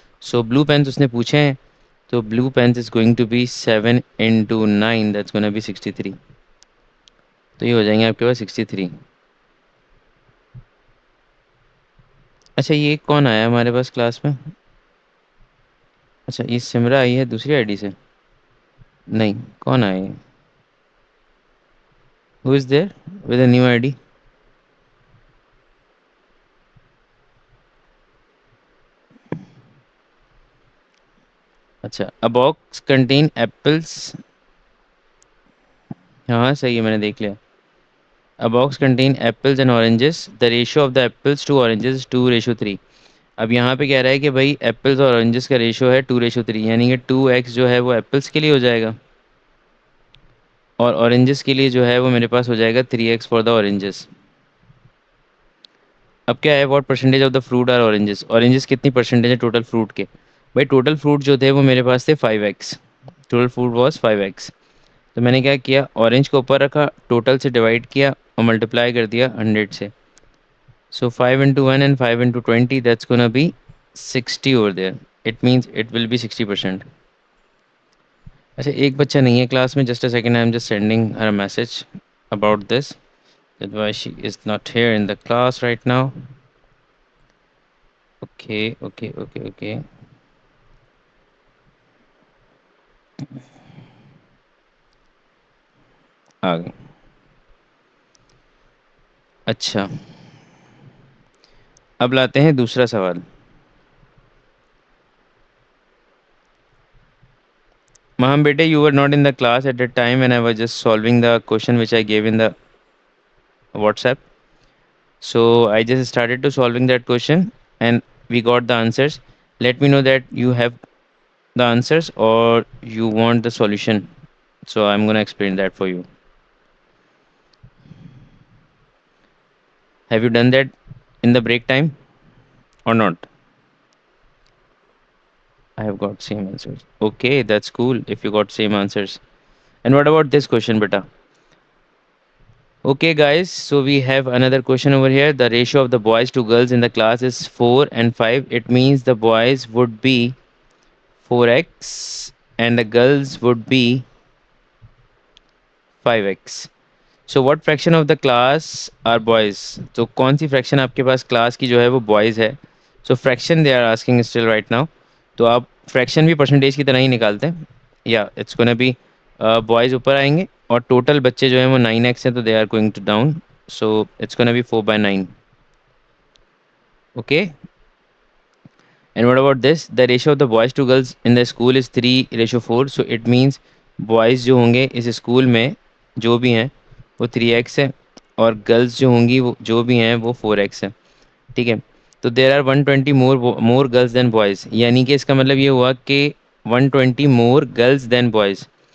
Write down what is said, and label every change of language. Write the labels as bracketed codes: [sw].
[en] So blue pens [ur] اس نے پوچھے ہیں تو [en] blue pens is going to be 7 into 9. That's gonna be 63. [ur] تو یہ ہو جائیں گے آپ کے پاس 63. اچھا یہ کون آیا ہمارے پاس کلاس میں؟ اچھا یہ سمرا آئی ہے دوسری آئی ڈی سے. نہیں کون آئے؟ [en] Who is there with a new I D? اچھا a box contain apples. [ur] ہاں صحیح ہے میں نے دیکھ لیا. [en] A box contain apples and oranges. The ratio of the apples to oranges is 2:3. [ur] اب یہاں پہ کہہ رہا ہے کہ بھائی ایپلز اور اورنجز کا ریشو ہے 2:3 یعنی کہ 2x جو ہے وہ ایپلس کے لیے ہو جائے گا اور اورنجز کے لیے جو ہے وہ میرے پاس ہو جائے گا 3x [en] For the oranges. [ur] اب کیا ہے [en] What percentage of the fruit are oranges? [ur] Oranges کتنی پرسنٹیج ہے ٹوٹل فروٹ کے؟ بھائی ٹوٹل فروٹ جو تھے وہ میرے پاس تھے 5x. [en] Total fruit was 5x. [ur] تو میں نے کیا کیا، اورنج کو اوپر رکھا، ٹوٹل سے ڈیوائڈ کیا اور ملٹیپلائی کر دیا 100 سے. [en] So 5 into 1 and 5 into 20, that's gonna be 60 over there. It means it will be 60%. [ur] اچھا ایک بچہ نہیں ہے کلاس میں. [en] Just a second, I am just sending her message about this, that why she is not here in the class right now. Okay, okay, okay, okay. [ur] آ گئی. اچھا اب لاتے ہیں دوسرا سوال. [en] Maham bete, you were not in the class at that time when I was just solving the question which I gave in the WhatsApp. So I just started to solving that question and we got the answers. Let me know that you have the answers or you want the solution. So I'm gonna explain that for you. Have you done that in the break time or not? I have got same answers. Okay, that's cool if you got same answers. And what about this question, beta? Okay, guys, so we have another question over here. The ratio of the boys to girls in the class is 4 and 5. It means the boys would be 4x and the girls would be 5x. So what fraction of the class are boys. [ur] تو کون سی friction آپ کے پاس class کی جو ہے وہ boys ہے. [en] So fraction they are asking still right now. [ur] تو آپ فریکشن بھی پرسنٹیج کی طرح ہی نکالتے ہیں. یا [en] it's gonna be [ur] بوائز اوپر آئیں گے اور ٹوٹل بچے جو ہیں وہ 9x ہیں تو [en] They are going to down. So it's gonna be 4/9. Okay. And what about this, the ratio of the boys to girls in the school is 3:4. [ur] So it means boys جو ہوں گے اس school میں جو بھی ہیں وہ 3x ہے اور گرلز جو ہوں گی وہ جو بھی ہیں وہ 4x ہے. ٹھیک ہے. [en] تو there are 120 more girls than boys, [ur] یعنی کہ اس کا مطلب یہ ہوا کہ [en] 120 more girls than boys.